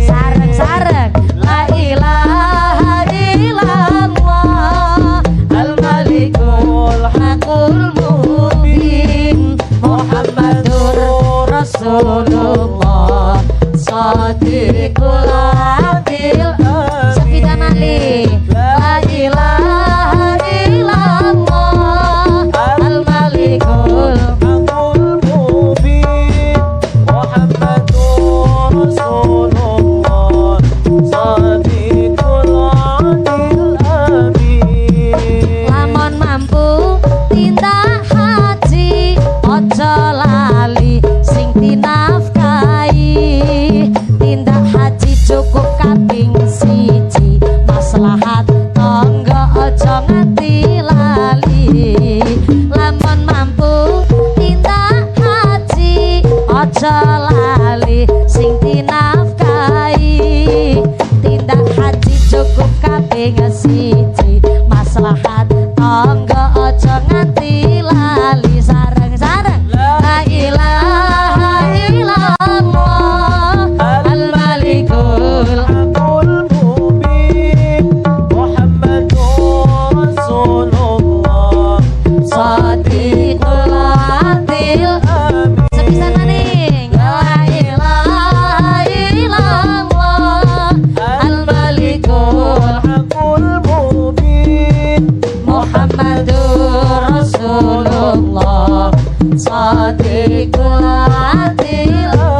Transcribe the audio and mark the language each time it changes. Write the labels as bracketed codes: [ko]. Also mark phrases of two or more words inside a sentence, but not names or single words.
[ar] Sareng-sareng لا إله إلا الله الملك الحق المبين محمد رسول الله صادق الوعد الأمين. [jv] Sepida malih [ar] لا إله إلا الله الملك الحق المبين محمد رسول الله صادق الوعد الأمين. [jv] Lamun mampu tindak haji, ojo lali sing dinafkahi. Tindak haji cukup kaping siji, maslahat tangga ojo nganti lali. Lamun mampu tindak haji, ojo lali sing dinafkahi. Tindak haji cukup kaping siji, maslahat tangga ojo nganti lali. [ar] Sareng-sareng لا إله إلا الله الملك الحق المبين محمد رسول الله صادق الوعد amin. [jv] sepisan maning [ar] لا إله إلا الله الملك الحق المبين محمد رسول الله صادق الوعد.